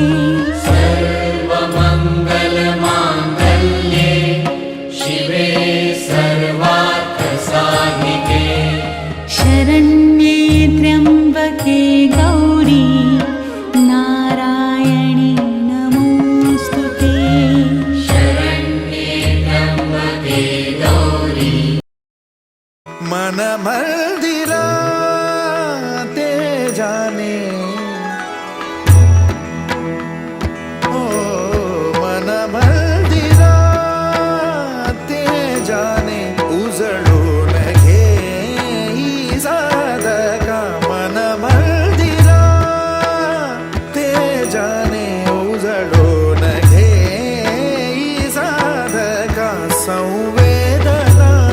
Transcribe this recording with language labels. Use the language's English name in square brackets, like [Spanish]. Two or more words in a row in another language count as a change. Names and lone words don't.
[Sanskrit] सर्वमङ्गलमाङ्गल्ये शिवे सर्वार्थसाधिके शरण्ये त्र्यम्बके गौरी नारायणी नमोऽस्तुते शरण्ये त्र्यम्बके गौरी [Marathi] मन मंदिरा ते जाने ओ मन मंदिरा ते जाने उजळून घे ही साधका मन मंदिरा ते जाने उजळून घे ही साधका संवेदना